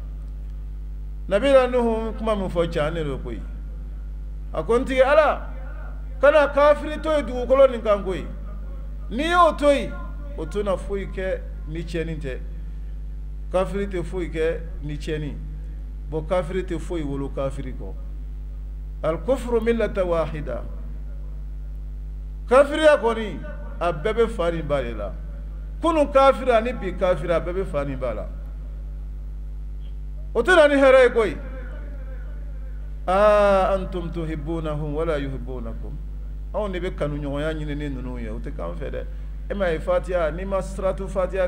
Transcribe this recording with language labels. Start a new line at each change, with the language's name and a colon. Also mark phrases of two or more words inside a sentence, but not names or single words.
Bambara: Nabila Nuhu kuma min fɔ can ne do koyi a ko n tigi Ala kana kafiri to ye dugukolo nin kan koyi n'i y'o to yen o tɛna foyi kɛ ni tiɲɛni tɛ kafiri tɛ foyi kɛ ni tiɲɛni bon kafiri tɛ foyi wolo kafiri kɔ
Arabic: الكفر ملة واحدة
Bambara: kafiriya kɔni a bɛɛ bɛ fa ni ba de la kunun kafiri ani bi kafiri a bɛɛ bɛ fa ni ba la o tɛna ni hɛrɛ ye koyi
Arabic: أنتم تحبونهم ولا يحبونكم
Bambara: anw de bɛ kanuɲɔgɔnya ɲini ni ninnu ye o tɛ k'an fɛ dɛ e ma ye Fatiha n'i ma siratu Fatiha